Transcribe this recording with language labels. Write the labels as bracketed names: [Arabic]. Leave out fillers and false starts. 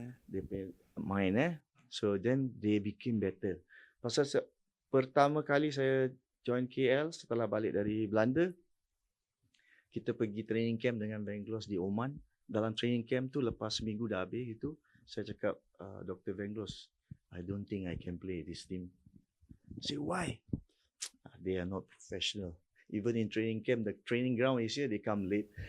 [Malay] Dia punya [English] mind so then they became better. [Malay] Pasal pertama kali saya join KL setelah balik dari Belanda, kita pergi training camp dengan Venglos di Oman. Dalam training camp tu lepas seminggu dah habis itu, saya cakap, Dr. [English] Venglos, I don't think I can play this team. Say why? They are not professional. Even in training camp, the training ground is here, they come late.